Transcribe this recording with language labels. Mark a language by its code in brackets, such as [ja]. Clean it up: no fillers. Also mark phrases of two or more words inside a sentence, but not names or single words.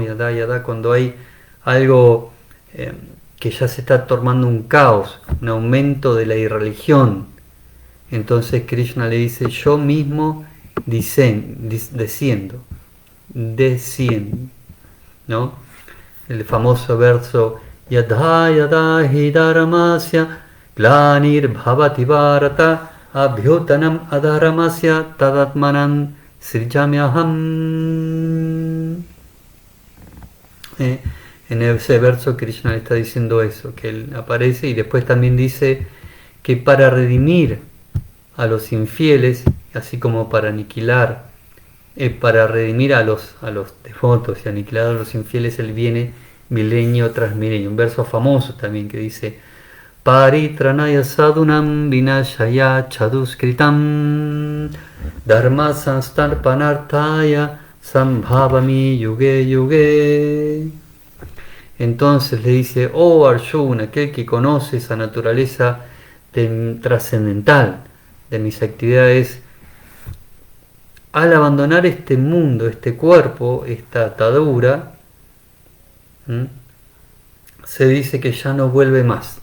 [es] Yada, cuando hay algo que ya se está tornando un caos, un aumento de la irreligión, entonces Krishna le dice: yo mismo desciendo, ¿no? El famoso verso: [sa] yadha yadha hi dharamasya glanir bhavati bharata abhyutanam adharamasya tadatmanan srijamyaham. [es] En ese verso Krishna le está diciendo eso, que Él aparece, y después también dice que para redimir a los infieles, así como para aniquilar, para redimir a los devotos y aniquilar a los infieles, Él viene milenio tras milenio. Un verso famoso también que dice: [sa] Paritranaya sadunam vinashaya chaduskritam dharma sanstarpanartaya sambhavami yuge yuge. [es] Entonces le dice: oh Arjuna, aquel que conoce esa naturaleza trascendental de mis actividades, al abandonar este mundo, este cuerpo, esta atadura, se dice que ya no vuelve más.